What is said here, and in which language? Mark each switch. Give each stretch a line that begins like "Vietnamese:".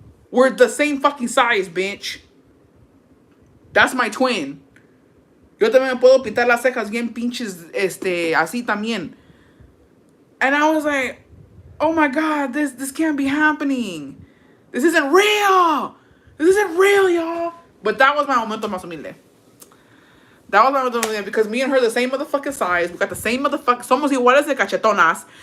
English: We're the same fucking size, bitch. That's my twin.
Spanish: Yo también me puedo pintar las cejas bien pinches, así también.
English: And I was like, oh my God, this can't be happening. This isn't real. This isn't real, y'all. But that was my
Spanish: momento más humilde.
English: That was my
Spanish: momento más humilde
English: because me and her the same motherfucking size. We got the same motherfucking,
Spanish: somos iguales de cachetonas.